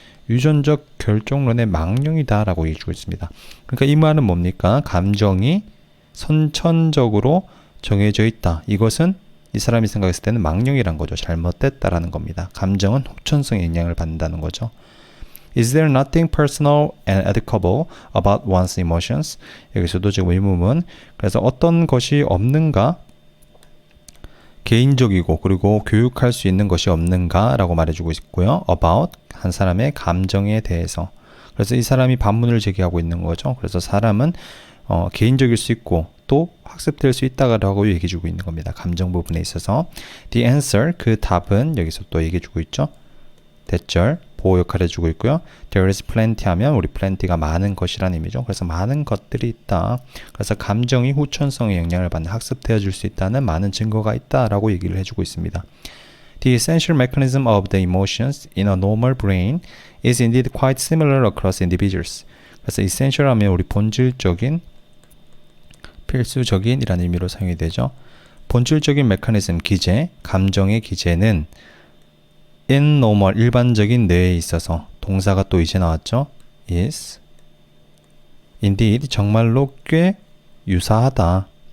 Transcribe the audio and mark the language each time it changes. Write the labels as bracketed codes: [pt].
[ko] 유전적 결정론의 망령이다 라고 얘기해주고 있습니다. 그러니까 이 말은 뭡니까? 감정이 선천적으로 정해져 있다. 이것은 이 사람이 생각했을 때는 망령이란 거죠. 잘못됐다라는 겁니다. 감정은 후천성의 영향을 받는다는 거죠. [en] Is there nothing personal and educable about one's emotions? [ko] 여기서도 지금 의문문. 그래서 어떤 것이 없는가? 개인적이고 그리고 교육할 수 있는 것이 없는가? 라고 말해주고 있고요. About, 한 사람의 감정에 대해서. 그래서 이 사람이 반문을 제기하고 있는 거죠. 그래서 사람은 개인적일 수 있고 또 학습될 수 있다라고 얘기해주고 있는 겁니다. 감정 부분에 있어서. [en] The answer, [ko] 그 답은 여기서 또 얘기해주고 있죠. 대절, 보호 역할을 해주고 있고요. [en] There is plenty [ko] 하면 우리 plenty가 많은 것이라는 의미죠. 그래서 많은 것들이 있다. 그래서 감정이 후천성의 영향을 받는, 학습되어질 수 있다는 많은 증거가 있다라고 얘기를 해주고 있습니다. [en] The essential mechanism of the emotions in a normal brain is indeed quite similar across individuals. [ko] 그래서 essential 하면 우리 본질적인, 필수적인 이라는 의미로 사용이 되죠. 본질적인 메커니즘, 기제, 감정의 기제는 [en] in normal, [ko] 일반적인 뇌에 있어서, 동사가 또 이제 나왔죠. [en] is indeed, [ko] 정말로 꽤 유사하다.